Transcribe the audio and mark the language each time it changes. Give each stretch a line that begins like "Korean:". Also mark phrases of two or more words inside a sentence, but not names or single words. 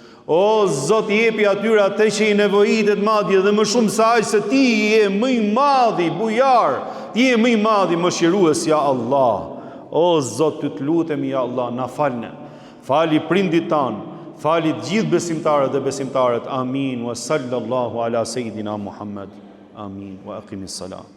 Albanian: O Zot, jepi atyre atë që i nevojitet madje dhe më shumë se aq, se ti je më i madhi bujar, ti je më i madhi mëshirues ja Allah. O Zot, ty të lutemi ja Allah, na falne. Fali prindit tan, fali të gjithë besimtarët dhe besimtarët. Amin.
Arabic: وصلى الله على سيدنا محمد. آمين. وأقم الصلاة.